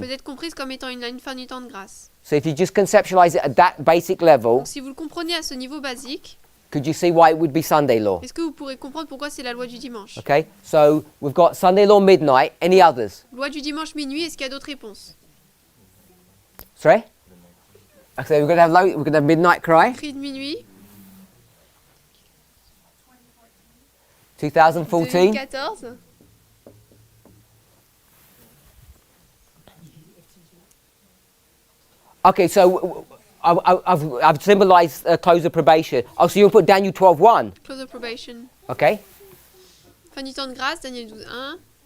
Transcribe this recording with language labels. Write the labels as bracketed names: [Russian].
[French] peut être comprise comme étant une fin du temps de grâce. [English] So if you just conceptualize it at that basic level, [French] Donc si vous le comprenez à ce niveau basique, [English] could you see why it would be Sunday law? [French] est-ce que vous pourrez comprendre pourquoi c'est la loi du dimanche? [English] Okay, so we've got Sunday law midnight. Any others? [French] Loi du dimanche minuit, est-ce qu'il y a d'autres réponses? [English] Sorry? Okay, we're gonna have midnight cry. [French] Cri de minuit, [English] 2014. [French] 2014. [English] Okay, so I've symbolized close of probation. Oh, so you put Daniel 12:1. Close of probation. Okay. [French] Fin du temps de grâce, Daniel 12:1.